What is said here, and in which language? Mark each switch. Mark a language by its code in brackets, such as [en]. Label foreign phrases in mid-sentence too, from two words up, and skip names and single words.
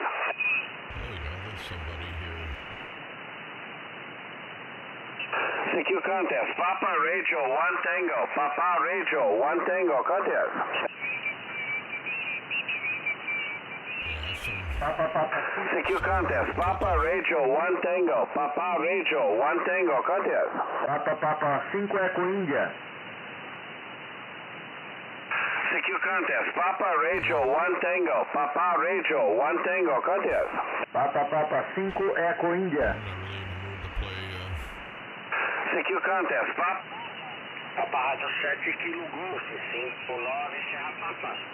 [en] There we go, there's somebody here. CQ contest, Papa Rachel 1 Tango, Papa Rachel 1 Tango, contest. Yeah, some CQ contest. Papa Radio 1 Tango. Papa Radio 1 Tango contest. Papa 5 Eco India. CQ contest. Papa Radio 1 Tango. Papa Radio 1 Tango contest. Papa 5 Eco India. CQ contest. Papa Rádio 7 Kilo Golf 59 Serra Papa.